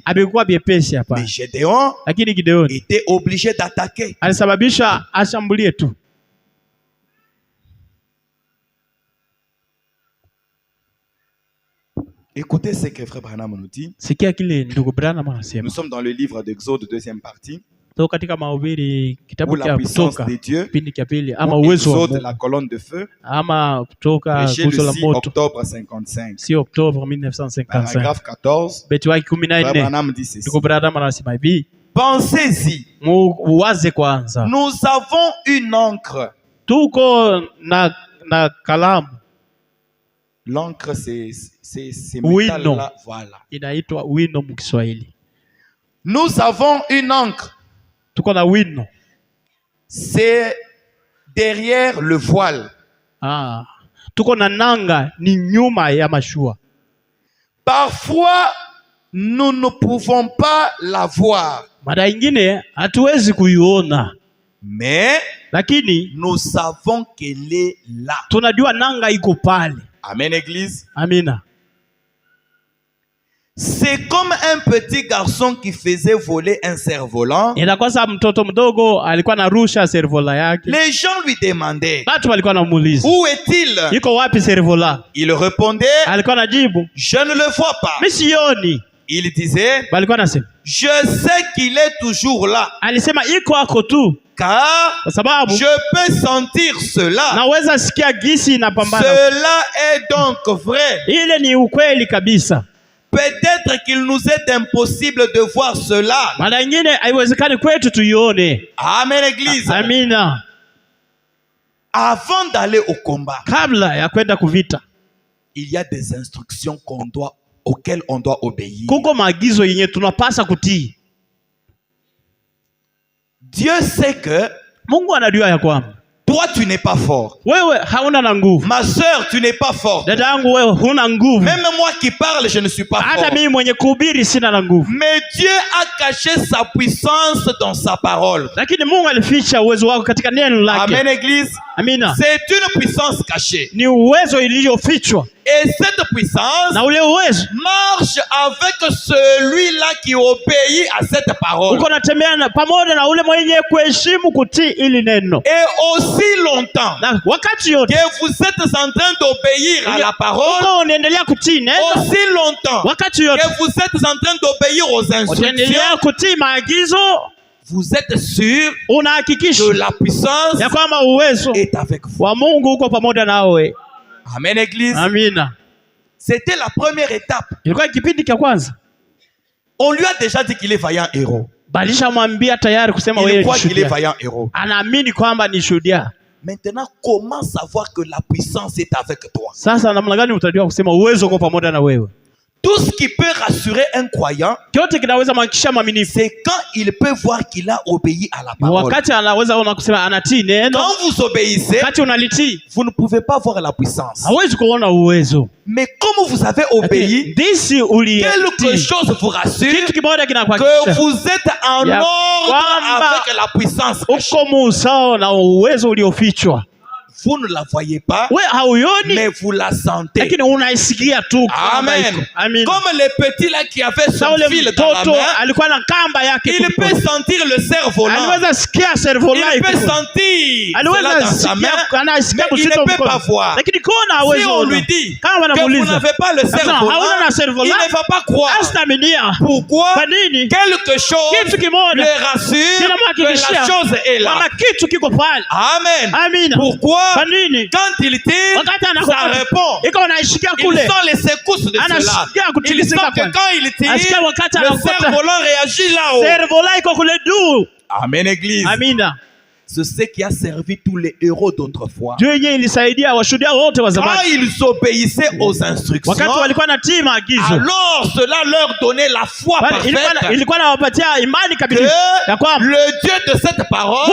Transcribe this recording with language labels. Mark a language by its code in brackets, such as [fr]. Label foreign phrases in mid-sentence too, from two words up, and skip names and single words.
[sw] Abikuwa byepesi hapa. [fr] Mais Gédéon [sw] Lakini Gideoni [fr] était obligé d'attaquer. [sw] alisababisha ashambulie tu. [fr] Écoutez ce que Frère Branham nous dit. [sw] Sikia kile ndugu Branham [fr] Nous [sw] anasema. [fr] sommes dans le livre d'Exode, deuxième partie, [sw] Toka katika mahubiri [fr] où [sw] kitabu [fr] la [sw] cha [fr] puissance [sw] Kutoka [fr] de Dieu, [sw] kipindi cha pili ama [fr] où [sw] uwezo wa [fr] Exode, [sw] Mungu [fr] la colonne de feu, [sw] ama Kutoka [fr] prêché le [sw] guzo la [fr] 6 [sw] moto, [fr] octobre 55. [sw] si Oktoba 1955. [fr] Paragraphe 14, [sw] Beti wake [fr] Frère [sw] 14 [fr] Branham dit ceci. [sw] ndugu Branham anasema hivi, [fr] Pensez-y, [sw] uwaze kwanza, [fr] nous avons une encre. [sw] tuko na kalamu [fr] L'encre, c'est Oui, métal non. là, voilà. [sw] inaitwa wino mu Kiswahili. [fr] Nous avons une encre. [sw] Tuko na wino. [fr] C'est derrière le voile. [sw] Tuko na nanga ni nyuma ya mashua. [fr] Parfois, nous ne pouvons pas la voir. [sw] Mara ingine hatuwezi kuiona, [fr] Mais [sw] lakini [fr] nous savons qu'elle est là. [sw] tunajua nanga iko pale. [fr] Amen, église. [sw] Amina. [fr] C'est comme un petit garçon qui faisait voler un cerf-volant. [sw] Inakuwa sababu mtoto mdogo alikuwa anarusha servola yake. [fr] Les gens lui demandaient, [sw] Watu walikuwa wanamuuliza, [fr] où est-il? [sw] iko wapi servola? [fr] Il répondait, [sw] Alikuwa anajibu, [fr] je ne le vois pas. [sw] mimi sioni. [fr] Il disait, [sw] Balikuwa anasema, [fr] je sais qu'il est toujours là, [sw] alisema iko ako tu, [fr] car [sw] kwa sababu [fr] je peux sentir cela. [sw] naweza sikia gisi inapambana. [fr] Cela est donc vrai. [sw] Ile ni ukweli kabisa. [fr] Peut-être qu'il nous est impossible de voir cela. [sw] Mara nyingine haiwezekani kwetu tuione. [fr] Amen, église. [sw] Amina. [fr] Avant d'aller au combat, [sw] Kabla ya kwenda kuvita, [fr] il y a des instructions auxquelles on doit obéir. [sw] kuko maagizo yenye tunapasa kutii. [fr] Dieu sait que [sw] Mungu anajua ya kwamba [fr] toi tu n'es pas fort. [sw] wewe hauna na nguvu. [fr] Ma sœur, tu n'es pas forte. [sw] Dada yangu, wewe huna nguvu. [fr] Même moi qui parle, je ne suis pas [sw] Hata [fr] fort. [sw] mimi mwenye kuhubiri sina na nguvu. [fr] Mais Dieu a caché sa puissance dans sa parole. [sw] Lakini Mungu alificha uwezo wako katika neno lake. [fr] Amen, église. [sw] Amina. [fr] C'est une puissance cachée. [sw] Ni uwezo iliyofichwa. [fr] Et cette puissance [sw] Na ule uwezo [fr] marche avec celui-là qui obéit à cette parole. [sw] uko natembea pamoja na ule mwenye kuheshimu kutii ili neno. [fr] Et aussi longtemps [sw] Na wakati yote [fr] que vous êtes en train d'obéir à la parole, [sw] uko unaendelea kutii neno, [fr] aussi longtemps [sw] wakati yote [fr] que vous êtes en train d'obéir aux [sw] unaendelea [fr] instructions, [sw] kutii maagizo, [fr] vous êtes sûr [sw] unahakikisha [fr] que la puissance [sw] ya kwamba uwezo [fr] est avec vous. [sw] wa Mungu uko pamoja nawe. [fr] Amen, église. [sw] Amina. [fr] C'était la première étape. [sw] Ilikuwa kipindi cha kwanza. [fr] On lui a déjà dit qu'il est vaillant héros. [sw] Balishamwambia tayari kusema [fr] Il [sw] wewe [fr] croit [sw] ni [fr] qu'il est [sw] shuhuda. [fr] vaillant héros. [sw] Anaamini kwamba ni shuhuda. [fr] Maintenant, comment savoir que la puissance est avec toi? [sw] Sasa namna gani utajua kusema uwezo uko pamoja na wewe? [fr] Tout ce qui peut rassurer un croyant, [sw] Kyote kinaweza mhakikisha mwaminifu. [fr] c'est quand il peut voir qu'il a obéi à la parole. [sw] Wakati anaweza ona kusema anatii neno, [fr] Quand vous obéissez, [sw] wakati unalitii, [fr] vous ne pouvez pas voir la puissance. [sw] hawezi kuona uwezo. [fr] Mais comme vous avez obéi, [sw] Ndisi [fr] quelque [sw] ulitii. [fr] chose vous rassure [sw] Kitu kimoja [fr] que [sw] kinakuhakikisha [fr] vous êtes en [sw] Ya [fr] ordre [sw] kwamba [fr] avec la puissance. [sw] uko musawa na uwezo uliofichwa. [fr] Vous ne la voyez pas, [sw] We hauioni, [fr] mais vous la sentez. [sw] lakini unaisikia tu kwamba [fr] Amen. [sw] iko. Amina. [fr] Comme le petit là qui avait [sw] Sa [fr] son [sw] ule [fr] fil dans la [sw] mtoto [fr] main, [sw] alikuwa na kamba yake [fr] il peut [sw] kuliko. [fr] sentir le cerf-volant. [sw] Aliweza sikia servola [fr] Il peut [sw] iko. [fr] sentir cela [sw] Aliweza [fr] dans sa main, [sw] sikia, anasikia [fr] mais il [sw] uzito [fr] ne peut [sw] mkono. [fr] pas voir. [sw] Lakini kuona [fr] Si [sw] hawezi [fr] on [sw] ona. [fr] lui dit [sw] Kama [fr] que vous [sw] wanamuuliza, [fr] n'avez pas le [sw] hauna [fr] cerf-volant, [sw] na [fr] il [sw] servola, [fr] ne va pas croire. [sw] asitaminia. [fr] Pourquoi? [sw] Kwa nini? [fr] Quelque chose [sw] Kitu kimoja [fr] le rassure que la chose est là. [sw] kama kitu kiko pale. [fr] Amen. [sw] Amina. [fr] Pourquoi? [sw] Kwa nini? [fr] Quand il tire, [sw] Wakati [fr] ça [sw] anakuwa [fr] répond. [sw] iko unaishikia [fr] Il [sw] kule. [fr] sent les secousses de cela. [sw] Anasikia [fr] Il [sw] kutikisika [fr] sent que [sw] kwanza. [fr] quand il tire, [sw] Asikia wakati [fr] le [sw] anakuta [fr] cerf-volant réagit là-haut. [sw] servola iko kule juu. [fr] Amen, église. [sw] Amina. [fr] c'est ce qui a servi tous les héros d'autrefois. [sw] Ndio yenyewe ilisaidia washuhuda wote wa [fr] Quand [sw] zamani. [fr] ils obéissaient aux instructions, [sw] Wakati walikuwa natii maagizo, [fr] alors cela leur donnait la foi parfaite [sw] ilikuwa nawapatia imani [fr] que [sw] kabisa ya kwamba [fr] le Dieu de cette parole